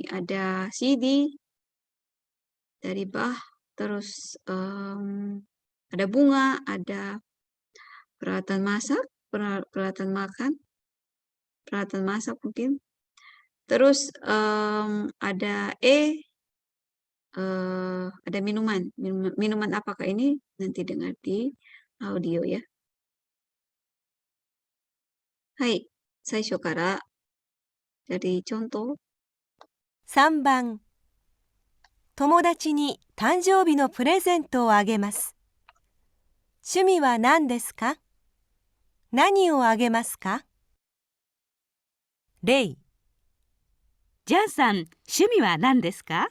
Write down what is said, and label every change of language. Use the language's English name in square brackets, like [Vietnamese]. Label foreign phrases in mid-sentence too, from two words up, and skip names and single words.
[Indonesian] Ada CD dari Bach, terus ada bunga, ada peralatan masak, peralatan makan, peralatan masak mungkin. Terus ada ada minuman. Minuman apakah ini? Nanti dengar di audio ya. Hai, [Japanese] 最初から [Indonesian] dari contoh. [Japanese] 3 番、友達に誕生日のプレゼントをあげます。趣味は何ですか？何をあげますか？例、ジャンさん、趣味は何ですか？